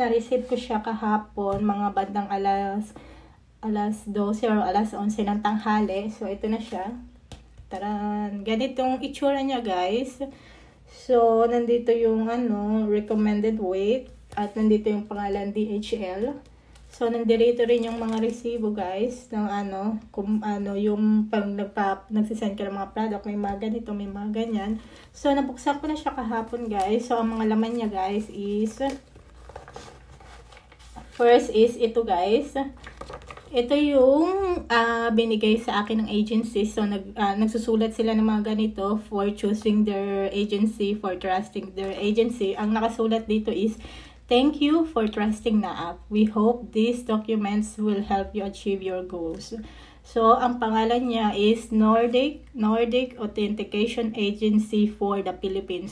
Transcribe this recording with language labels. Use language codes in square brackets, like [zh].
[tl] Na-receive ko siya kahapon, mga bandang alas 12 or alas 11 ng tanghali. So, ito na siya. Taran! Ganitong itsura niya, guys. So, nandito yung recommended weight at nandito yung pangalan DHL. So, nandito rin yung mga resibo, guys, ng kung yung pag nagsisend ka ng mga product, may mga ganito, may mga ganyan. So, nabuksan ko na siya kahapon, guys. So, ang mga laman niya, guys, is first is ito, guys. Ito yung binigay sa akin ng agency. [en] So, [tl] nagsusulat sila ng mga ganito [en] for choosing their agency, for trusting their agency. [tl] Ang nakasulat dito [en] is, "Thank you for trusting NAAP. We hope these documents will help you achieve your goals." [tl] So, ang pangalan niya is Nordic Authentication Agency for the Philippines.